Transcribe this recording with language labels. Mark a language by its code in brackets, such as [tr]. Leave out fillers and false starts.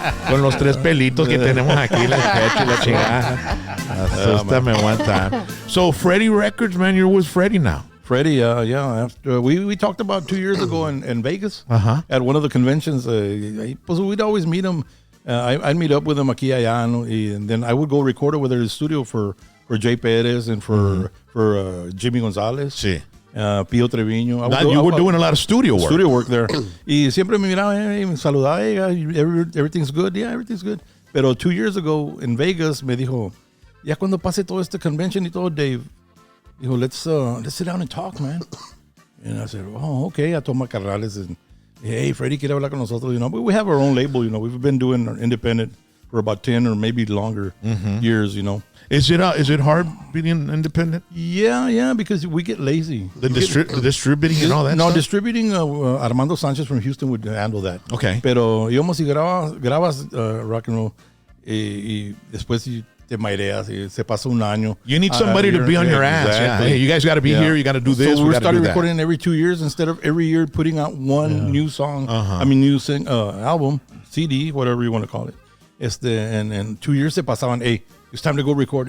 [es] Con los tres pelitos que tenemos aquí en el pecho y la chingada. Asústame [en] one time. So, Freddie Records, man, you're with Freddie now. Freddie, yeah. After we talked about 2 years ago in Vegas at one of the conventions. Pues we'd always meet him. I'd meet up with him [es] aquí allá, [en] ¿no? And then I would go record it with his studio for Jay Perez and for Jimmy Gonzalez. [es] Sí. Pío Treviño. [en] You were doing a lot of studio work. There. [es] Y siempre me miraba, me saludaba, [en] hey, everything's good. Yeah, everything's good. [es] Pero [en] 2 years ago in Vegas [es] me dijo, ya cuando pase todo este convention y todo, Dave, dijo, [en] let's sit down and talk, man. And I said, oh, okay. I told my carnales, and hey, [es] Freddie quiere hablar con nosotros. [en] You know, but we have our own label. You know, we've been doing independent for about 10 or maybe longer years. You know. Is it hard being independent? Yeah, because we get lazy. The distributing and all that No, stuff? distributing, Armando Sanchez from Houston would handle that. Okay. [es] Pero íbamos y grabas rock and roll y después te maireas y se pasa un año. [en] You need somebody to be on your ass. Exactly. Yeah. Hey, you guys got to be here. You got to do this. So we we got to started do that. recording every 2 years instead of every year putting out one new song. New album, CD, whatever you want to call it. And 2 years [es] se pasaban, [en] hey, it's time to go record.